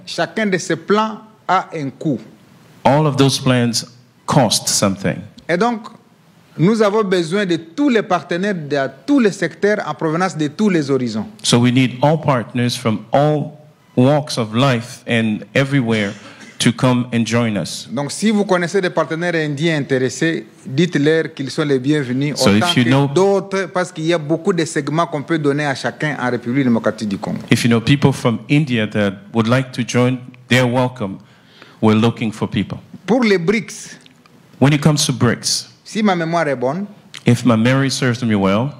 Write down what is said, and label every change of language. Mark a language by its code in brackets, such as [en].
[fr] Chacun de ces plans a un coût. [en] All of those plans cost something. [fr] Et donc, nous avons besoin de tous les partenaires de tous les secteurs en provenance de tous les horizons. [en] So we need all partners from all walks of life and everywhere to come and join us. [fr] Donc, si vous connaissez des partenaires indiens intéressés, dites-leur qu'ils sont les bienvenus, [en] So [fr] autant que d'autres, parce qu'il y a beaucoup de segments qu'on peut donner à chacun en République démocratique du Congo. [en] If you know people from India that would like to join, they're welcome. We're looking for people. [fr] Pour les BRICS, [en] when it comes to BRICS, [fr] si ma mémoire est bonne, [en] if my memory serves me well,